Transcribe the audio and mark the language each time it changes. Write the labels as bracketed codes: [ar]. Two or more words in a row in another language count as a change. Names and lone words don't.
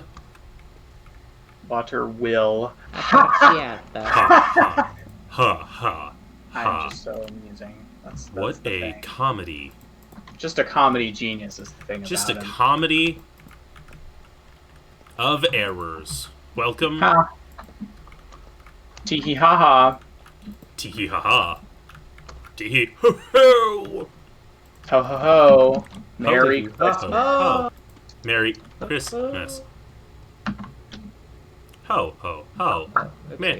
[en] water will. Yeah. Ha ha. I'm just so amusing. That's What the a thing. comedy. Just a comedy genius is the thing Just a about him. comedy of errors. Welcome. Ha. Tee hee ha ha. Tee hee ha ha. Tee hee ho ho. Ho ho ho. Merry Ho, Christmas. ho. Merry Christmas. Ho ho ho. Merry